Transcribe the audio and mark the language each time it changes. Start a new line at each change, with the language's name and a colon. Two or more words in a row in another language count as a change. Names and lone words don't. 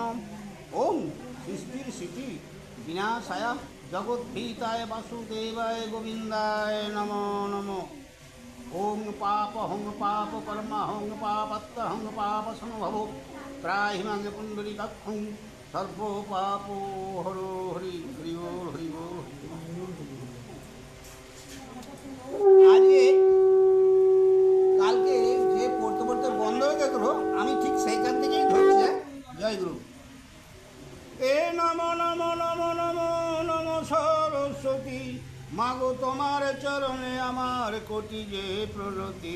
Sanskrit: ओम सृष्टिर स्थिति विनाशाय जगद्भीताय वासुदेवाय गोविंदाय नमो नमो। ओम पापहं पाप कर्महं पापत्तहं पाप संभवो त्राहिमांग पुंडरीकाक्षं सर्व पापो हरो हरि हरि बोल हरि बोल।
Bangla: আজকে কালকে যে পড়তে পড়তে বন্ধ হয়ে গেল আমি ঠিক সেইখান থেকেই ধরছি। জয় গুরু। এ নম নম নম নম নম সরস্বতী মাগো তোমার চরণে আমার কোটি যে প্রণতি।